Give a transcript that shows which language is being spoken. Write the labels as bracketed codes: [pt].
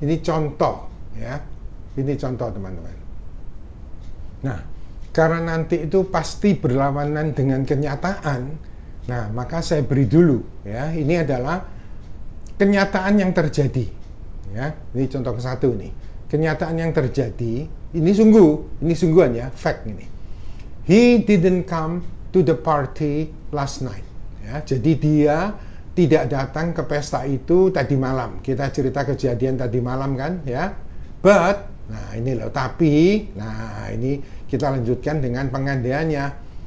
[id] Ini contoh, ya. Ini contoh teman-teman. Nah, karena nanti itu pasti berlawanan dengan kenyataan. Nah, maka saya beri dulu, ya. Ini adalah kenyataan yang terjadi. Ya, ini contoh ke satu nih. Kenyataan yang terjadi. Ini sungguhan ya, fact ini. [en] He didn't come to the party last night. [id] Ya, jadi dia tidak datang ke pesta itu tadi malam. Kita cerita kejadian tadi malam kan, ya. But, nah ini loh, tapi, nah ini kita lanjutkan dengan pengandaiannya.